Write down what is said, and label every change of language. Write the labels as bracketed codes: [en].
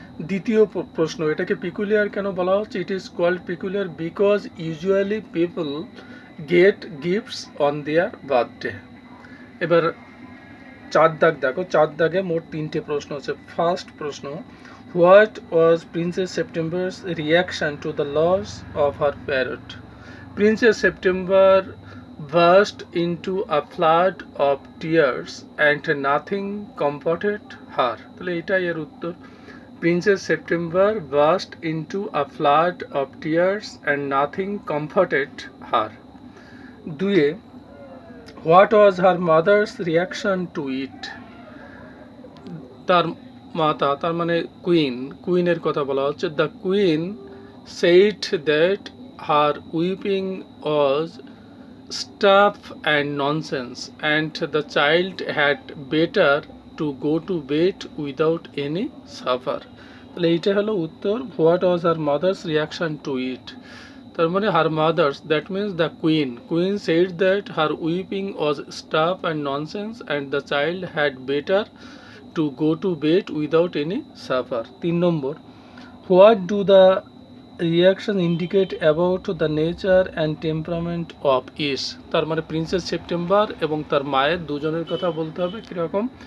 [bn] দ্বিতীয় প্রশ্ন, এটাকে পিকুলিয়ার কেন বলা হচ্ছে? [en] It is called peculiar because usually people get gifts on their birthday. [bn] এবার 4 দাগ দেখো, 4 দাগে মোট 3টে প্রশ্ন আছে। [en] First প্রশ্ন, what was princess September's reaction to the loss of her parrot. Princess September burst into a flood of tears and nothing comforted her। [bn] তাহলে এটাই এর উত্তর। [en] Princess September burst into a flood of tears and nothing comforted her। 2, what was her mother's reaction to it। [bn] তার মাতা, তার মানে কুইনের কথা বলা হচ্ছে। [en] The queen said that her weeping was stuff and nonsense and the child had better to go to bed without any suffer। [bn] তাহলে এইটা হলো উত্তর। [en] What was her mother's reaction to it, তার মানে her mother's, that means the queen said that her weeping was stuff and nonsense and the child had better to go to bed without any suffer। 3 নম্বর, what do the reaction indicate about the nature and temperament of his. [bn] তার মানে princess সেপ্টেম্বার এবং তার মায়ের দুজনের কথা বলতে হবে কীরকম।